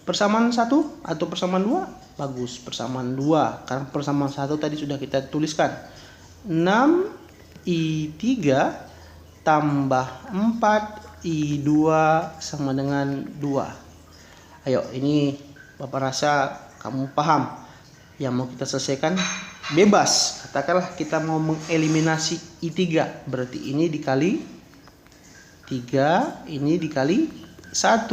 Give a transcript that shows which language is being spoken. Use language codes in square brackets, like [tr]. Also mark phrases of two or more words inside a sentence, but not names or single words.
[id] Persamaan 1 atau persamaan 2? Bagus, persamaan 2. Karena persamaan 1 tadi sudah kita tuliskan. 6I3 tambah 4I2 sama dengan 2. Ayo, ini Bapak rasa kamu paham. Yang mau kita selesaikan bebas. Katakanlah kita mau mengeliminasi I3. Berarti ini dikali 3, ini dikali 1.